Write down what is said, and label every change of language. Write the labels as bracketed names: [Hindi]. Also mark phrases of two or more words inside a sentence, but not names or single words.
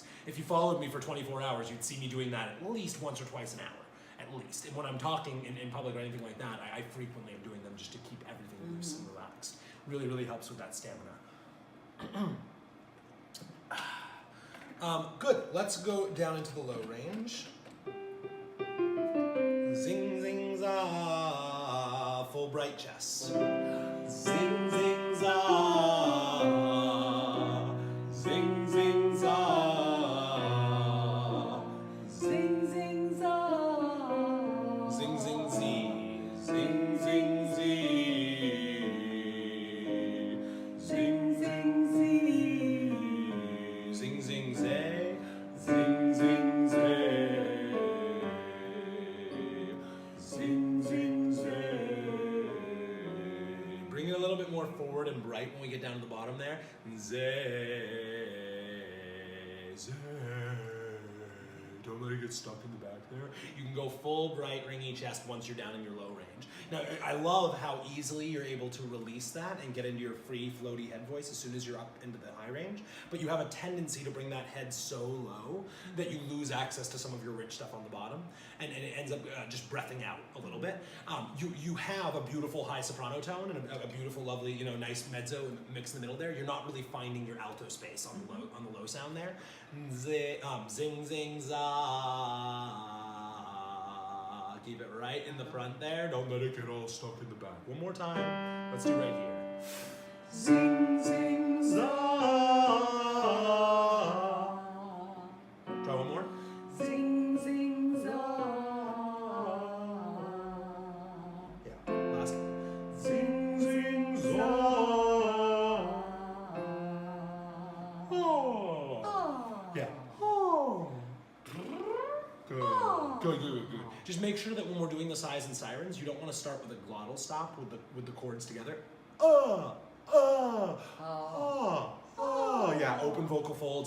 [English] If you followed me for 24 hours, you'd see me doing that at least once or twice an hour, at least. And when I'm talking in public or anything like that, I frequently am doing them just to keep everything loose and relaxed. Really, really helps with that stamina. Good, let's go down into the low range. Zing, zing, za, full bright chest. Zing, zing, za, zing, zing, za, Zing, zing, za. zing, zing, zee, zing, zing, zee, zing, zing, zee, zing, zing, zay, zing, zing, zay, zing, zing, zay. Bring it a little bit more forward and bright when we get down to the bottom there. Zay, zay. Don't let it get stuck in the back there. You can go full bright ringy chest once you're down in your low range. Now, I love how easily you're able to release that and get into your free floaty head voice as soon as you're up into the high range, but you have a tendency to bring that head so low that you lose access to some of your rich stuff on the bottom, and it ends up just breathing out a little bit. You have a beautiful high soprano tone and a beautiful, lovely, nice mezzo mix in the middle there. You're not really finding your alto space on the low sound there. Zing, zing, za. Keep it right in the front there. Don't let it get all stuck in the back. One more time. Let's do right here. Zing, zing, za. Try one more. Zing, zing, za. Yeah, last one. Zing, zing, za. Oh. Good, good, good, good. Just make sure that when we're doing the sighs and sirens, you don't want to start with a glottal stop with the chords together. Yeah, open vocal folds.